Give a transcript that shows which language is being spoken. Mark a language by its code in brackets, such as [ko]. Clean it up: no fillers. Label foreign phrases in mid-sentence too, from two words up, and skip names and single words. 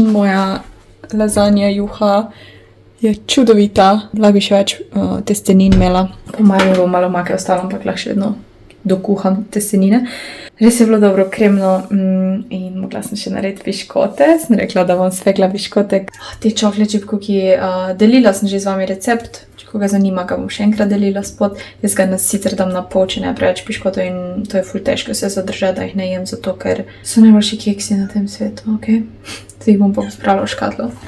[sl] Moja lazanja juha je čudovita. Lahko bi še več testenin imela. Po mojem bo malo omake ostalo, ampak lahko še vedno dokuham testenine. Res je bilo dobro kremno in mogla sem še narediti piškote. Sem rekla, da bom spekla piškote. [en] Te chocolate chip cookie, [sl] delila sem že z vami recept. Če koga zanima, ga bom še enkrat delila spod. Jaz ga sicer dam na pol, če ne preveč piškotov in to je ful težko se zadržati, da jih ne jem, zato ker so najboljši keksi na tem svetu, ok? Zdaj jih bom pa pospravila v škatlo.